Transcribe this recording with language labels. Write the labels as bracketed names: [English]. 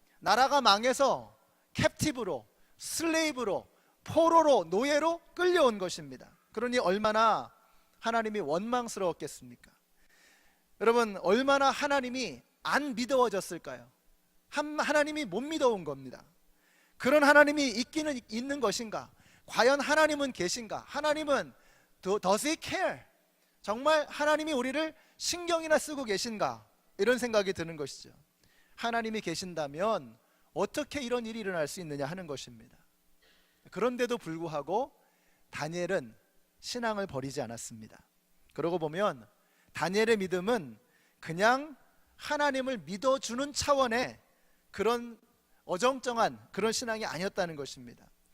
[Korean] 나라가 망해서 캡티브로, 슬레이브로, 포로로, 노예로 끌려온 것입니다. 그러니 얼마나 하나님이 원망스러웠겠습니까? 여러분, 얼마나 하나님이 안 믿어졌을까요? 하나님이 못 믿어온 겁니다. 그런 하나님이 있기는 있는 것인가? 과연 하나님은 계신가? 하나님은 [English] does he care? [Korean] 정말 하나님이 우리를 신경이나 쓰고 계신가? 이런 생각이 드는 것이죠. 하나님이 계신다면 어떻게 이런 일이 일어날 수 있느냐 하는 것입니다. 그런데도 불구하고 다니엘은 신앙을 버리지 않았습니다. 그러고 보면 다니엘의 믿음은 그냥 하나님을 믿어주는 차원의 그런 어정쩡한 그런 신앙이 아니었다는 것입니다.